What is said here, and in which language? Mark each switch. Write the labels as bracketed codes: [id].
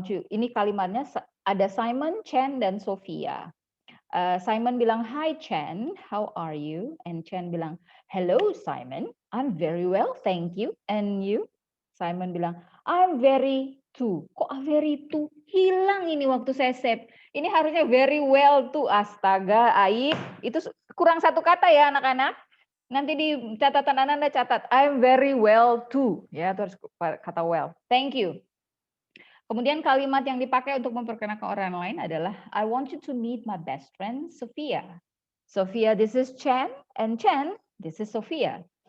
[id] Ini kalimatnya ada Simon, Chen, dan Sophia. [en] Simon bilang, "Hi Chen, how are you?" And Chen bilang, "Hello Simon, I'm very well, thank you. And you?" Simon bilang, "I'm very too." [id] Kok very too? Hilang ini waktu saya save. Ini harusnya very well too. Astaga, Aib. Itu kurang satu kata ya anak-anak. Nanti di catatan Anda catat, [en] I'm very well too. [id] Ya, terus kata well. [en] Thank you. [id] Kemudian kalimat yang dipakai untuk memperkenalkan orang lain adalah, [en] I want you to meet my best friend, [id] Sophia. [en] Sophia, this is Chen. And Chen, this is Sophia.